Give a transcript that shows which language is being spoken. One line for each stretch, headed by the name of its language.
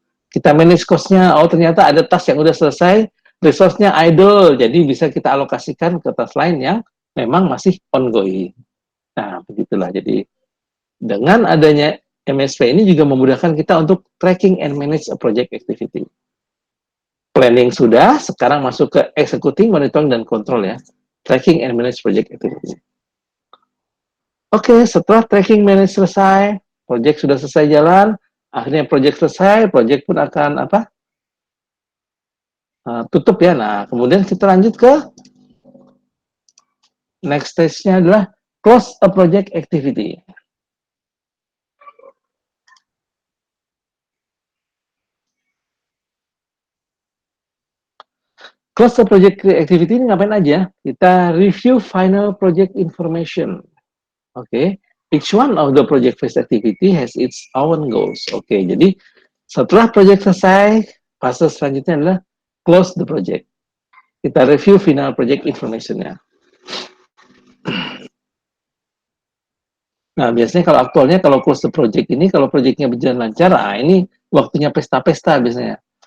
Indonesian: Kita manage cost-nya. Oh, ternyata ada task yang udah selesai, resource-nya idle, jadi bisa kita alokasikan ke task lain yang memang masih ongoing. Nah, begitulah. Jadi, dengan adanya MSP ini juga memudahkan kita untuk
English: tracking and manage a project activity.
Indonesian: Planning sudah, sekarang masuk ke executing, monitoring, dan control ya.
English: Tracking and manage project activity.
Indonesian: Oke, setelah tracking manage selesai, project sudah selesai jalan, akhirnya project selesai, project pun akan tutup ya. Nah, kemudian kita lanjut ke next stage-nya adalah
English: close a project activity. Close a project activity
Indonesian: ini ngapain aja? Kita
English: review final project information. Oke, each one of the project phase activity has its own goals.
Indonesian: Oke, jadi setelah project selesai, fase selanjutnya adalah
English: close the project.
Indonesian: Kita review final project information-nya. Nah, biasanya kalau aktualnya kalau close the project ini, kalau projectnya berjalan lancar, ini waktunya pesta-pesta biasanya.